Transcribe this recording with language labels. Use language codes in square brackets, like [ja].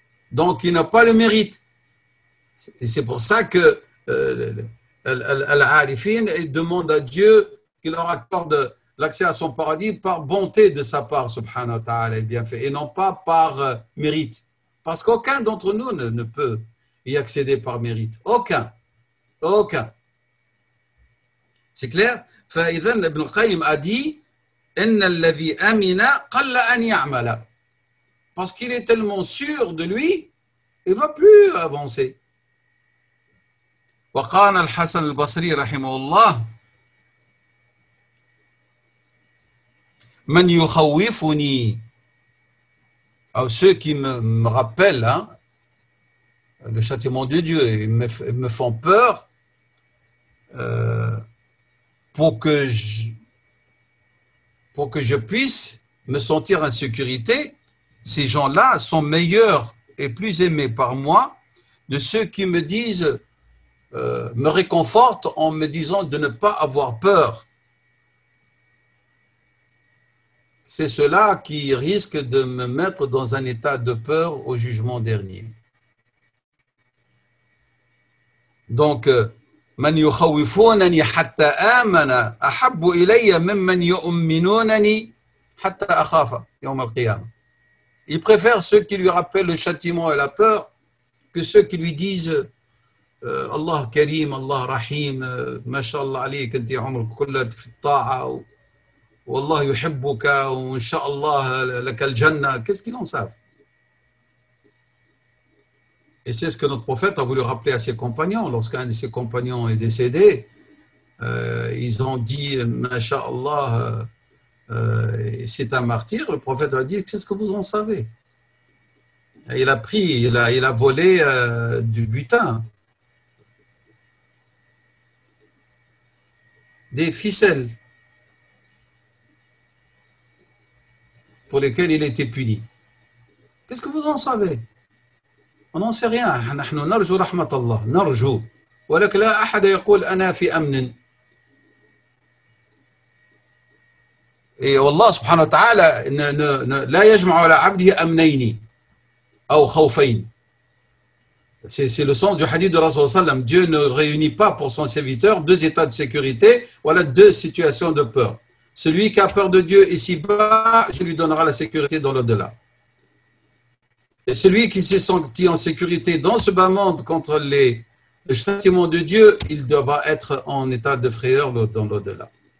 [fr] Donc il n'a pas le mérite. Et c'est pour ça que Al-Arifin demande à Dieu qu'il leur accorde l'accès à son paradis par bonté de sa part, subhanahu wa ta'ala, bienfait, et non pas par mérite. Parce qu'aucun d'entre nous ne peut y accéder par mérite. Aucun. Aucun. C'est clair? [ar] فإذن ابن القيم [fr] a dit [ar] إن الذي أمن قل أن يعمل. [fr] Parce qu'il est tellement sûr de lui, il ne va plus avancer. [ar] وقال الحسن البصري رحمه الله من يخوفني, [fr] alors ceux qui me rappellent hein, le châtiment de Dieu et me font peur pour que je puisse me sentir en sécurité, ces gens-là sont meilleurs et plus aimés par moi de ceux qui me disent me réconfortent en me disant de ne pas avoir peur. c'est cela qui risque de me mettre dans un état de peur au jugement dernier. [ar] Donc, من يخوفونني حتى آمن أحب إلي ممن يؤمنونني حتى أخاف يوم القيامة. [fr] Il préfère ceux qui lui rappellent le châtiment et la peur que ceux qui lui disent Allah Karim, Allah Rahim, [ar] ما شاء الله عليك أنت عمرك كله في الطاعة والله يحبك وإن شاء الله لك الجنة. [fr] Qu'est-ce qu'ils en savent? Et c'est ce que notre prophète a voulu rappeler à ses compagnons. Lorsqu'un de ses compagnons est décédé, ils ont dit Masha'Allah, c'est un martyr. Le prophète a dit qu'est-ce que vous en savez? Et il a pris, il a volé du butin, des ficelles pour lesquelles il était puni. Qu'est-ce que vous en savez? On n'en sait rien. [ar] نحن نرجو رحمة الله نرجو ولكن لا أحد يقول أنا في أمن. Et Allah subhanahu wa ta'ala لا يجمع على عبده أمنين أو خوفين. [fr] C'est le sens du hadith de Rasul sallam. Dieu ne réunit pas pour son serviteur deux états de sécurité, voilà deux situations de peur. Celui qui a peur de Dieu ici-bas, je lui donnerai la sécurité dans l'au-delà. Et celui qui s'est senti en sécurité dans ce bas monde contre le châtiment de Dieu, il devra être en état de frayeur dans l'au-delà.